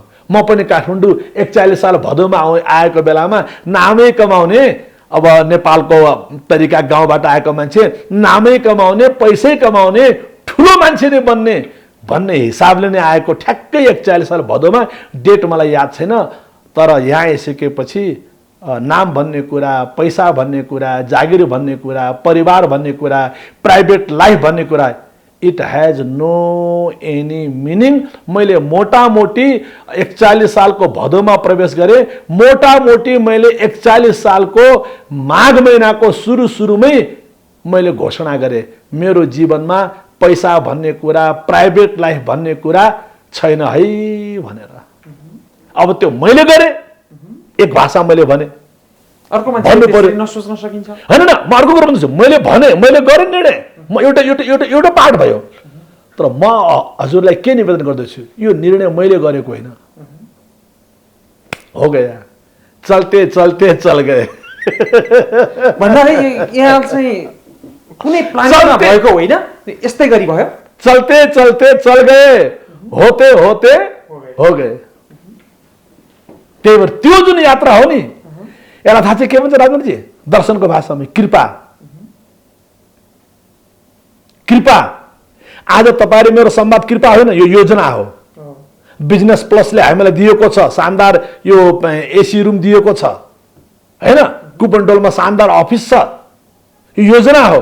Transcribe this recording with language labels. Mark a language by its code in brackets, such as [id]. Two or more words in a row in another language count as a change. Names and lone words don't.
[ne] म पनि काठमाडौँ 41 साल भदौमा आएको बेलामा नामै कमाउने, अब नेपालको तरिका गाउँबाट आएको मान्छे, नामै कमाउने, पैसै कमाउने, ठुलो मान्छे नै बन्ने भन्ने हिसाबले नै आएको। ठ्याक्कै 41 साल भदौमा, डेट मलाई याद छैन। तर यहाँ आइसकेपछि नाम भन्ने कुरा, पैसा भन्ने कुरा, जागिर भन्ने कुरा, परिवार भन्ने कुरा, [en] private life [ne] भन्ने कुरा, [en] it has no any meaning. [ne] मैले मोटामोटी 41 सालको भदौमा प्रवेश गरेँ। मोटामोटी मैले 41 सालको माघ महिनाको सुरुमै मैले घोषणा गरेँ, मेरो जीवनमा पैसा भन्ने कुरा, [en] private life [ne] भन्ने कुरा छैन है भनेर। अब त्यो मैले गरेँ, एक भाषा मैले भने, अर्को मान्छे नसोच्न सकिन्छ हैन। म अर्को कुरा भन्छु, मैले भने, मैले गरेँ निर्णय, म एउटा पार्ट भयो। तर म हजुरलाई के निवेदन गर्दैछु, यो निर्णय मैले गरेको होइन, [hi] हो गया, चलते चलते चल गए [ne] भन्दा यहाँ चाहिँ कुनै प्लान भएको होइन, यस्तै गरी भयो। [hi] चलते चलते चल गए, होते होते हो गए। [ne] त्यही भएर त्यो जुन यात्रा हो नि, यसलाई थाहा चाहिँ के भन्छ राजनजी? दर्शनको भाषामा कृपा। कृपा। आज तपाईँले मेरो संवाद कृपा होइन, यो योजना हो। बिजनेस प्लसले हामीलाई दिएको छ शानदार यो [en] AC room [ne] दिएको छ हैन, कुपन डोलमा शानदार अफिस छ, यो योजना हो।